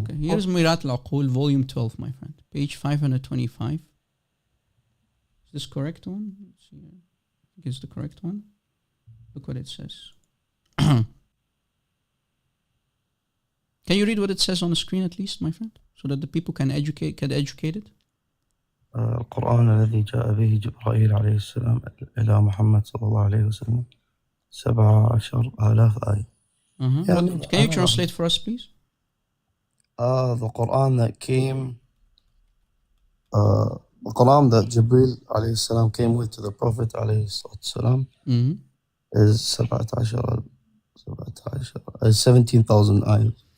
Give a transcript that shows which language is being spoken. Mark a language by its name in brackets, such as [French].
[English] okay. Here's Mirat al-Aqul, volume 12, my friend. Page 525. Is this correct one? Let's see. I think it's the correct one. Look what it says. Can you read what it says on the screen at least, my friend? So that the people can get educated? [Arabic] القرآن الذي جاء به جبرائيل عليه السلام إلى محمد صلى الله عليه وسلم 17,000 آية. [English] Can you translate for us, please? The Quran that came, the Quran that Jibril alayhi salam came with to the Prophet alayhi salam is 17,000 ayahs.